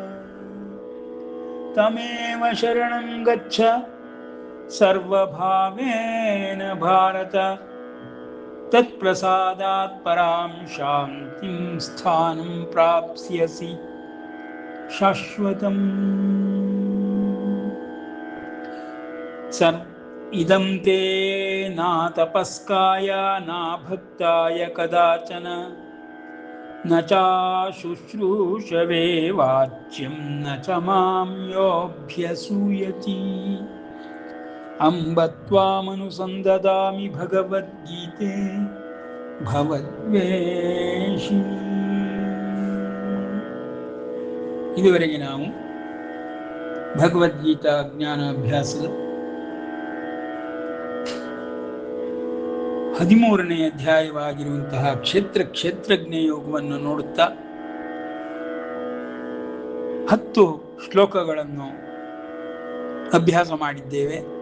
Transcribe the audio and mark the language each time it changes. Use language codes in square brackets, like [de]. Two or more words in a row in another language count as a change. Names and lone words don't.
[sa] ತಮೇವ ಶರಣಂ ಗಚ್ಚ ಸರ್ವಭಾವೇನ ಭಾರತ ತತ್ಪ್ರಸಾದಾತ್ ಪರಾಂ ಶಾಂತಿಂ ಸ್ಥಾನಂ ಪ್ರಾಪ್ಸ್ಯಸಿ ಶಾಶ್ವತಂ. ಇದಂ ತೇ ನಾ ತಪಸ್ಕಾಯ ನಾ ಭಕ್ತಾಯ ಕದಾಚನ ನ ಚಾಶುಶ್ರೂಷವೇ ವಾಚ್ಯಂ ನ ಚ ಮಾಂ ಯೋऽಭ್ಯಸೂಯತಿ. ಅಂಬ ತ್ವಾಮನುಸಂದದಾಮಿ ಭಗವದ್ಗೀತೆ ಭವದ್ವೇಷಿ. [kn] ಇದುವರೆಗೆ ನಾವು ಭಗವದ್ಗೀತಾ ಜ್ಞಾನಾಭ್ಯಾಸದ 13ನೇ ಅಧ್ಯಾಯವಾಗಿರುವಂತಹ ಕ್ಷೇತ್ರಜ್ಞ ಯೋಗವನ್ನು ನೋಡುತ್ತಾ 10 ಶ್ಲೋಕಗಳನ್ನು ಅಭ್ಯಾಸ ಮಾಡಿದ್ದೇವೆ.